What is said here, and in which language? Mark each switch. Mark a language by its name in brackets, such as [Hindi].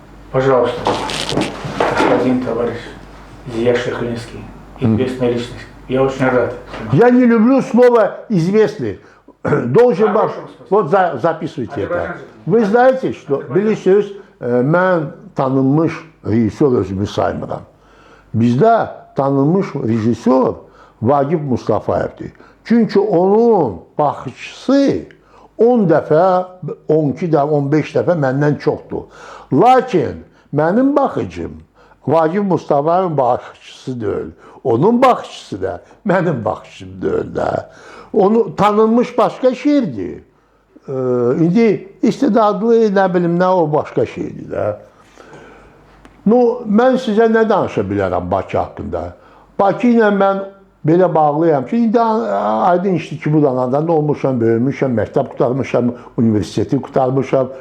[Russian] Пожалуйста, господин товарищ Зия Шехлинский, известная личность. Я очень рад. Я не люблю слово «известный». Должен быть... Вот записывайте это. Вы знаете, что, [Azerbaijani] bilirsiniz, mən tanınmış rejissor özümü saymıram. Bizdə tanınmış rejissor Vagif Mustafayevdir. Çünki onun baxışçısı 10 dəfə, 12 dəfə, 15 dəfə məndən çoxdur. Lakin mənim baxıcım Vagif Mustafayevin baxışçısı deyil. Onun baxışçısı da mənim baxışım deyil də. Onu tanınmış başqa şeydir. İndi istedadlı, nə bilim, nə o başqa şeydir də. Mən sizə nə danışa bilərəm Bakı haqqında? Bakı ilə mən belə bağlıyam ki, indi aydın işdir ki, bu danadan olmuşam, böyümüşəm, məktəb qutarmışam, universiteti qutarmışam.